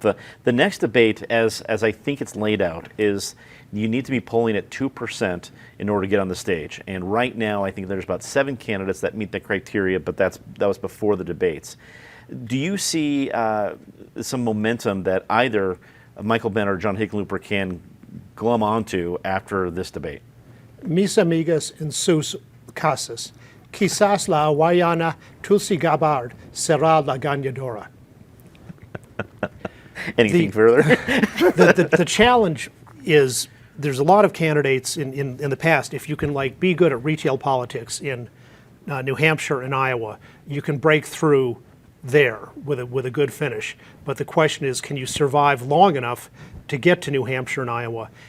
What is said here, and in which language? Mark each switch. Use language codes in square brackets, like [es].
[en] The next debate, as I think it's laid out, is you need to be polling at 2% in order to get on the stage. And right now, I think there's about 7 candidates that meet the criteria, but that was before the debates. Do you see some momentum that either Michael Bennet or John Hickenlooper can glom onto after this debate? [es] Mis amigas en sus casas, quizás la hawaiana Tulsi Gabbard será la ganadora. [en] Anything further? The challenge is there's a lot of candidates in the past. If you can be good at retail politics in New Hampshire and Iowa, you can break through there with a good finish. But the question is, can you survive long enough to get to New Hampshire and Iowa?